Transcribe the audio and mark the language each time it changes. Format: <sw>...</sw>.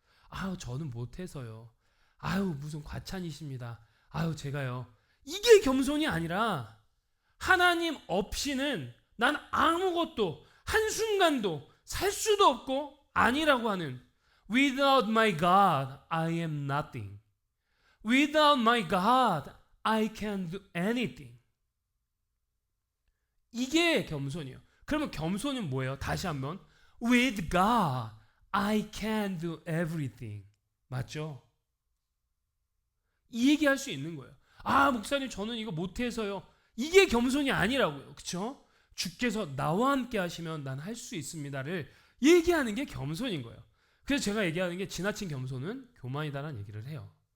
<ko>아유, 저는 못해서요. 아유, 무슨 과찬이십니다. 아유, 제가요. 이게 겸손이 아니라 하나님 없이는 난 아무것도 한순간도 살 수도 없고 아니라고 하는</ko> <en>Without my God, I am nothing. Without my God, I can do anything.</en> <ko>이게 겸손이에요. 그러면 겸손은 뭐예요?</ko> <en>다시 한번 With God, I can do everything.</en> <ko>맞죠? 이 얘기할 수 있는 거예요. 아, 목사님 저는 이거 못해서요. 이게 겸손이 아니라고요. 그렇죠? 주께서 나와 함께 하시면 난 할 수 있습니다를 얘기하는 게 겸손인 거예요. 그래서 제가 얘기하는 게 지나친 겸손은 교만이다라는 얘기를 해요.</ko>